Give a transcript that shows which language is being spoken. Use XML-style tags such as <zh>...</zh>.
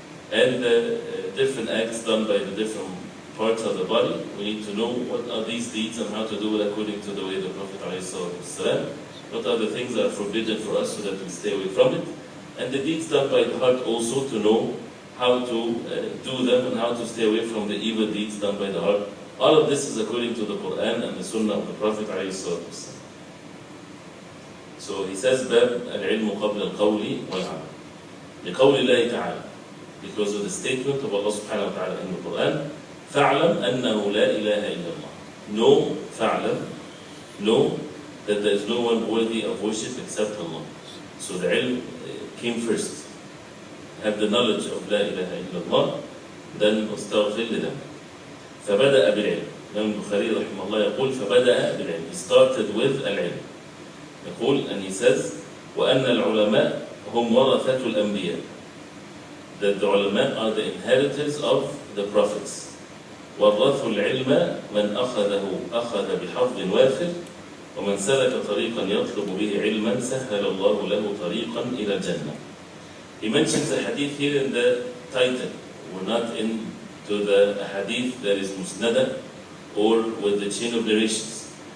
<en>And different acts done by the different parts of the body, we need to know what are these deeds and how to do it according to the way of the Prophet ﷺ. what other things are forbidden for us so that we stay away from it, and the deeds done by the heart also to know how to do them and how to stay away from the evil deeds done by the heart. All of this is according to the Quran and the Sunnah of the Prophet ﷺ. So he says,</en> <ar>باب العلم قبل القول والعمل.</ar> <en>لقول الله تعالى, because of the statement of Allah subhanahu wa ta'ala in the Quran,</en> <ar>فَاعْلَمْ أَنَّهُ لَا إِلَهَ إِلَّا اللَّهِ.</ar> <en>Know, فَاعْلَمْ, know that there is no one worthy of worship except Allah. So the ilm came first. Have the knowledge of</en> <ar>لا إله إلا الله,</ar> <en>then</en> <ar>استغفر لذنبك. فبدأ بالعلم. Imam Bukhari رحمه الله يقول فبدأ بالعلم.</ar> <en>He started with</en> <ar>العلم. يقول,</ar> <en>and he says,</en> <ar>وأن العلماء هم ورثة الأنبياء.</ar> <en>That the ulama are the inheritors of the prophets.</en> <ar>وَرَّثُوا الْعِلْمَ مَنْ أَخَذَهُ أَخَذَ بِحَظٍ وَافِرٍ وَمَنْ سَلَكَ طَرِيقًا يَطْلُبُ بِهِ عِلْمًا سَهَّلَ اللَّهُ لَهُ طَرِيقًا إِلَى الْجَنَّةِ.</ar> <en>He mentions the hadith here in the title. We're not into the hadith that is musnada or with the chain of narrations.</en>